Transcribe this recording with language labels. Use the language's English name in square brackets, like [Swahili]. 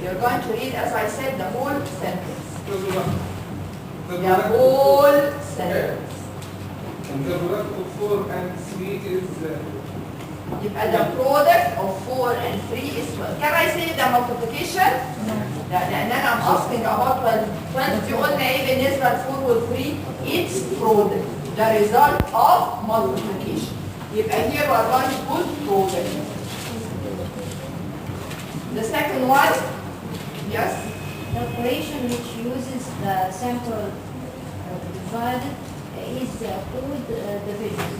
[English] You're going to read, as I said, the whole sentence. The whole sentence. And the product of 4 and 3 is [Arabic] يبقى [English] the product of 4 and 3 is 12. Can I say the multiplication? [Arabic] لا لأن أنا [English] I'm asking about 12. [Arabic] 12 دي قلنا إيه بالنسبة ل 4 و 3؟ [English] It's product. The result of multiplication. [Arabic] يبقى [English] here we are going to put product. The second one, yes? The operation which uses the central divided is called division.